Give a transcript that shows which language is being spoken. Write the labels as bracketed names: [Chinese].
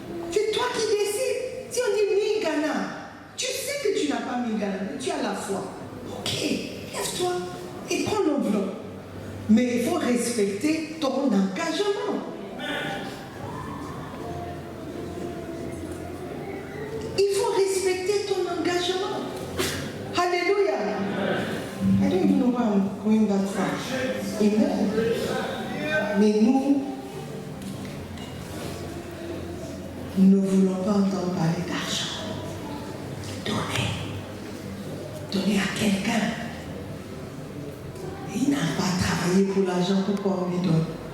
[French] C'est toi qui décides. Si on dit 1000 Ghana, tu sais que tu n'as pas 1000 Ghana, mais tu as la foi. Ok, lève-toi et prends l'enveloppe. Mais il faut respecter ton engagement. Il faut respecter ton engagement. Alléluia. [English] I don't even know why I'm going that far. [French] Amen. Mais nous ne voulons pas entendre parler d'argent. Donner à quelqu'un. Il n'a pas travaillé pour l'argent, pourquoi on lui donne?